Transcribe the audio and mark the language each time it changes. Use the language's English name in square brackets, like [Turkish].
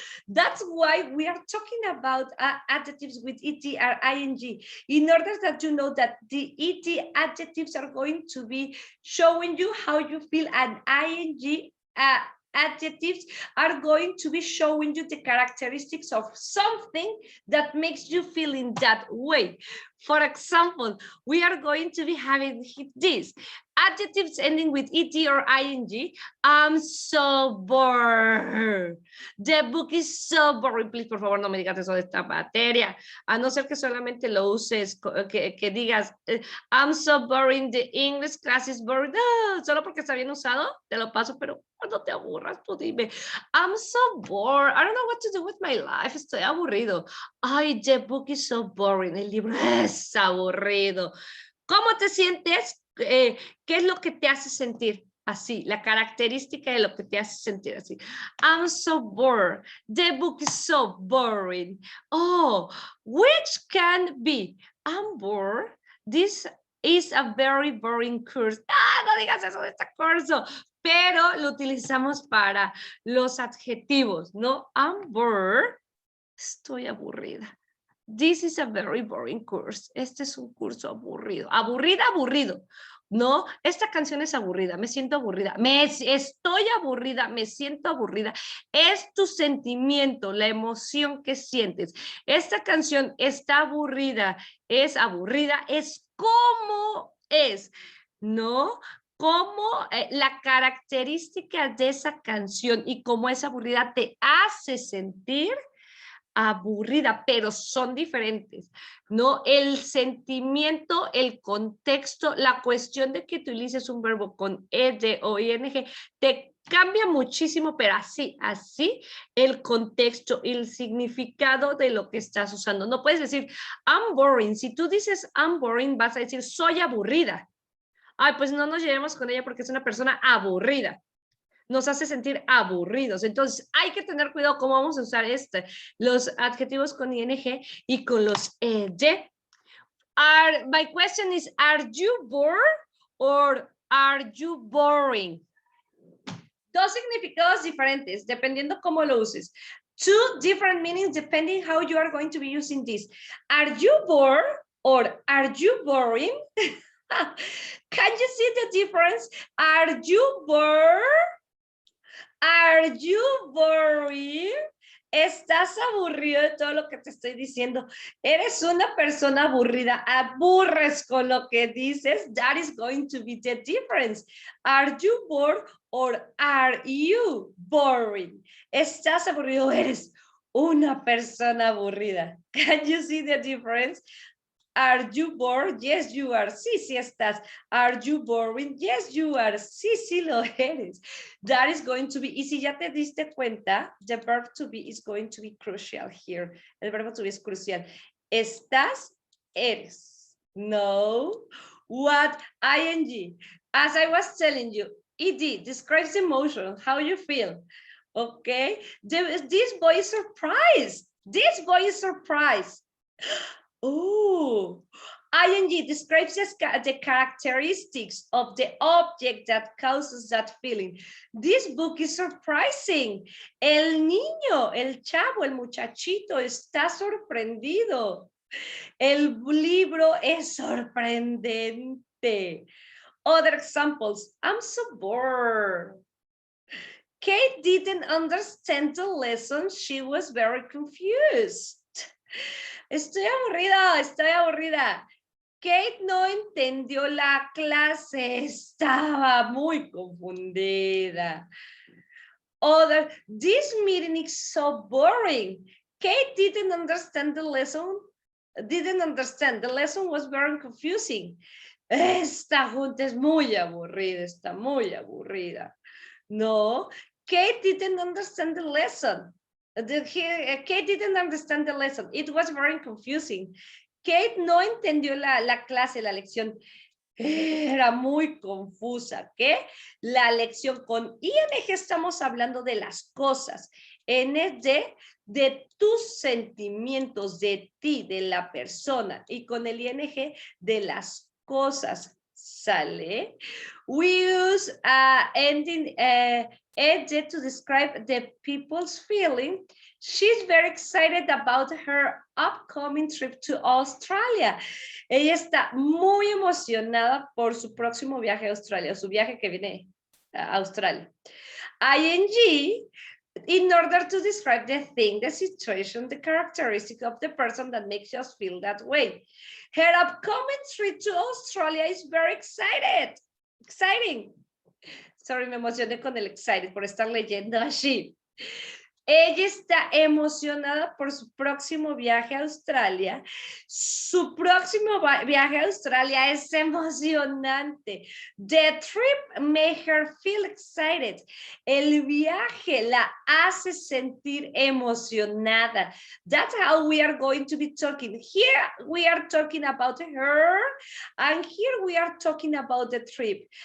[English] That's why we are talking about adjectives with ET or ING, in order that you know that the ET adjectives are going to be showing you how you feel, and ING adjectives are going to be showing you the characteristics of something that makes you feel in that way. For example, we are going to be having this. Adjectives ending with ET or ING. I'm so bored. The book is so boring. [Spanish] Please, por favor, no me digas eso de esta materia. A no ser que solamente lo uses, que digas, [English] I'm so boring, the English class is boring. [Spanish] No, solo porque está bien usado, te lo paso, pero cuando te aburras, tú dime, [English] I'm so bored. I don't know what to do with my life. [Spanish] Estoy aburrido. Ay, [English] the book is so boring. [Spanish] El libro es aburrido. ¿Cómo te sientes? ¿Qué es lo que te hace sentir así? La característica de lo que te hace sentir así. [English] I'm so bored. The book is so boring. Oh, which can be? I'm bored. This is a very boring course. [Spanish] No digas eso de este curso. Pero lo utilizamos para los adjetivos, ¿no? I'm bored. Estoy aburrida. [English] This is a very boring course. [Spanish] Este es un curso aburrido. Aburrida, aburrido. No, esta canción es aburrida. Me siento aburrida. Estoy aburrida. Me siento aburrida. Es tu sentimiento, la emoción que sientes. Esta canción está aburrida. Es aburrida. Es como es. ¿No? Cómo la característica de esa canción y cómo es aburrida te hace sentir aburrida, pero son diferentes, ¿no? El sentimiento, el contexto, la cuestión de que utilices un verbo con ed o ing, te cambia muchísimo, pero así el contexto y el significado de lo que estás usando. No puedes decir, [English] I'm boring. [Spanish] Si tú dices I'm boring, vas a decir, soy aburrida. Ay, pues no nos llevemos con ella porque es una persona aburrida. Nos hace sentir aburridos. Entonces, hay que tener cuidado cómo vamos a usar los adjetivos con ing y con los ed. [English] My question is, are you bored or are you boring? [Spanish] Dos significados diferentes, dependiendo cómo lo uses. [English] Two different meanings depending how you are going to be using this. Are you bored or are you boring? Can you see the difference? Are you bored? Are you boring? [Spanish] ¿Estás aburrido de todo lo que te estoy diciendo? ¿Eres una persona aburrida? ¿Aburres con lo que dices? [English] That is going to be the difference. Are you bored or are you boring? [Spanish] ¿Estás aburrido? ¿Eres una persona aburrida? [English] Can you see the difference? Are you bored? Yes, you are. [Spanish] Sí, sí estás. [English] Are you boring? Yes, you are. [Spanish] Sí, sí lo eres. [English] That is going to be, [Spanish] y si ya te diste cuenta, [English] the verb to be is going to be crucial here. [Spanish] El verbo to be es crucial. Estás, eres. No. What? ING. [English] As I was telling you, ED describes emotion, how you feel. Okay. This boy is surprised. This boy is surprised. Oh, ING describes the characteristics of the object that causes that feeling. This book is surprising. [Spanish] El niño, el chavo, el muchachito está sorprendido. El libro es sorprendente. [English] Other examples. I'm so bored. Kate didn't understand the lesson. She was very confused. [Spanish] Estoy aburrida. Kate no entendió la clase, estaba muy confundida. [English] This meeting is so boring. Kate didn't understand the lesson. The lesson was very confusing. [Spanish] Esta junta es muy aburrida, está muy aburrida. [English] No, Kate didn't understand the lesson. Kate didn't understand the lesson. It was very confusing. [Spanish] Kate no entendió la clase, la lección. Era muy confusa. ¿Qué? La lección con ING estamos hablando de las cosas. ND de tus sentimientos, de ti, de la persona. Y con el ING de las cosas. ¿Sale? [English] We use ending ed to describe the people's feeling. She's very excited about her upcoming trip to Australia. [Spanish] Ella está muy emocionada por su próximo viaje a Australia, su viaje que viene a Australia. [English] ING, in order to describe the thing, the situation, the characteristic of the person that makes us feel that way. Her upcoming trip to Australia is very exciting. [Spanish] Sorry, me emocioné con el excited por estar leyendo así. Ella está emocionada por su próximo viaje a Australia. Su próximo viaje a Australia es emocionante. [English] The trip made her feel excited. [Spanish] El viaje la hace sentir emocionada. [English] That's how we are going to be talking. Here we are talking about her, and here we are talking about the trip.